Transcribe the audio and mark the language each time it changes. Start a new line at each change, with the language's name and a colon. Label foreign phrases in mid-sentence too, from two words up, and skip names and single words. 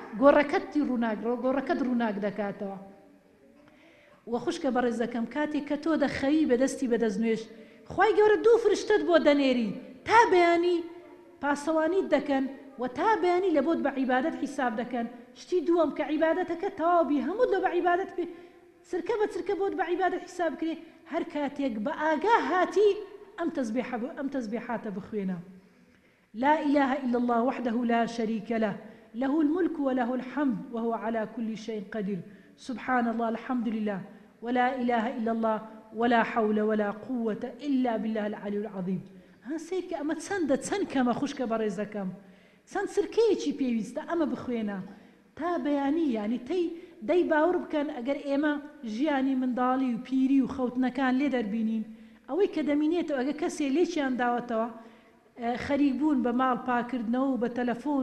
Central Kurdish: گۆڕەکەت ڕووناک دەکاتەوە وە خوشکە بەڕێزەکەم کاتێک کە تۆ دەخەوی بەدەستی بەدەست نوێژ خوای گەورە دوو فرشتت بۆ دەنێری تا بەیانی پاسەوانیت دەکەن و تا بەیانی لە بۆت بە عیبادەت حیساب دەکەن. شتی دووەم کە عیبادەتەکە تەواوی هەموو لە بە عیبادەت چرکە بە چرکە بۆت بە عیبادەت حیساب کرێ. هەر کاتێک بە ئاگا هاتی ئەم تەسبیحاتە بخوێنە.
Arabic: لا إله إلا الله وحده لا شريك له له الملك وله الحمد وهو على كل شيء قدير سبحان الله الحمد لله ولا إله إلا الله ولا حول ولا قوة إلا بالله العلي العظيم.
Central Kurdish: هەسێک کە ئەمە چەندە چەند کەمە خوشکە بەڕێزەکەم چەند سرکەیەکی پێویستە ئەمە بخوێنە تا بەیانی یعنی دەی باوەڕ بکەن ئەگەر ئێمە ژیانی منداڵی و پیری و خەوتنەکان لێ دەربینین ئەوەی کە دەمینێتەوە ئەگە کەسێ لێکیان داوەتەوە خەریک بوون بە ماڵ پاکردنەوە و بە تەلەفۆن